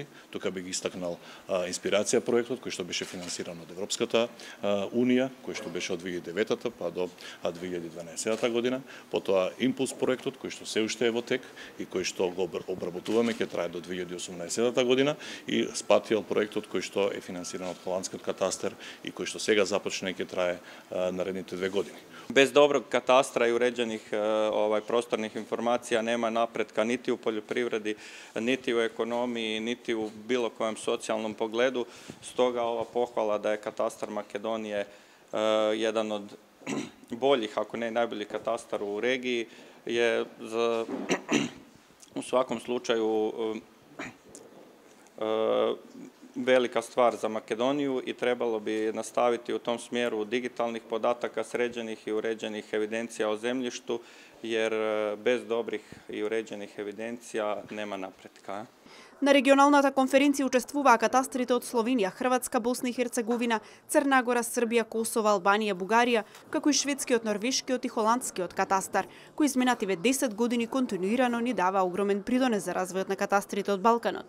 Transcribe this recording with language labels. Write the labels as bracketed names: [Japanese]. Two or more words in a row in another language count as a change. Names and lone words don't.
[Macedonian] Тука би ги истакнал Инспирација проектот кој што беше финансиран од Европската унија, кој што беше од 2009 па до 2012 година, потоа Импулс проектот кој што се уште е во тек и кој што го обработуваме, ќе трае до 2018 година, и Спатиел проектот кој што е финансиран од холандскиот катастар и кој што сега започна и ќе трае наредните 2 години. [Croatian] Без добрog катастра и уреđenih prostornih informacija nema napretka niti u poljoprivredi, niti u ekonomiji, niti u bilo kojem socijalnom pogledu. Stoga ova pohvala da je katastar Makedonije jedan od boljih, ako ne najboljih katastar u regiji, je u svakom slučaju velika stvar za Makedoniju i trebalo bi nastaviti u tom smjeru digitalnih podataka, sređenih i uređenih evidencija o zemljištu, jer bez dobrih i uređenih evidencija nema napretka. [Macedonian] На регионалната конференција учествуваа катастрите од Словенија, Хрватска, Босна и Херцеговина, Црна Гора, Србија, Косово, Албанија, Бугарија, како и шведскиот, норвешкиот и холандскиот катастар, кој изминативе 10 години континуирано ни дава огромен придонес за развојот на катастрите од Балканот.